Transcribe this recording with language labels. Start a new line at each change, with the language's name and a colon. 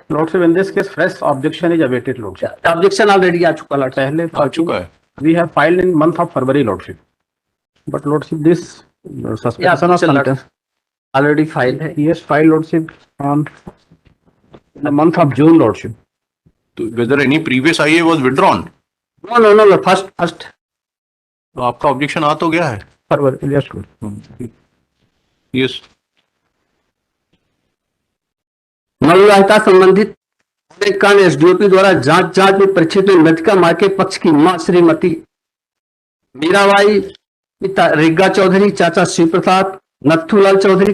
English: Lordship in this case fresh objection is awaited lordship. Objection already
Hindi: आ चुका
English: lord,
Hindi: पहले आ चुका है।
English: We have filed in month of February lordship, but lordship this suspension of sentence already file है। Yes, file lordship on the month of June lordship. तो whether any previous IA was withdrawn? No first.
Hindi: तो आपका objection आ तो गया है
English: फरवरी। Yes yes.
Hindi: नवविवाहिता संबंधित कारण एसडीओपी द्वारा जांच में परिचित मृतका मां के पक्ष की मां श्रीमती मीराबाई, पिता रिग्गा चौधरी, चाचा शिव प्रसाद, नथुलाल चौधरी।